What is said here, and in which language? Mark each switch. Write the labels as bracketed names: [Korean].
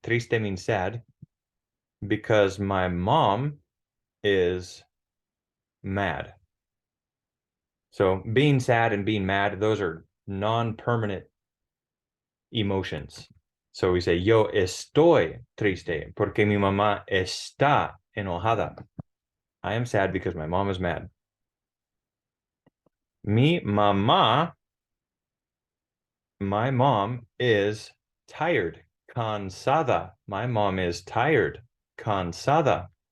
[English] Triste means sad because my mom is mad. So being sad and being mad, those are non-permanent emotions. So we say, [Spanish] yo estoy triste porque mi mamá está enojada. [English] I am sad because my mom is mad. [Spanish] Mi mamá, [English] my mom is tired. Cansada. My mom is tired. Cansada.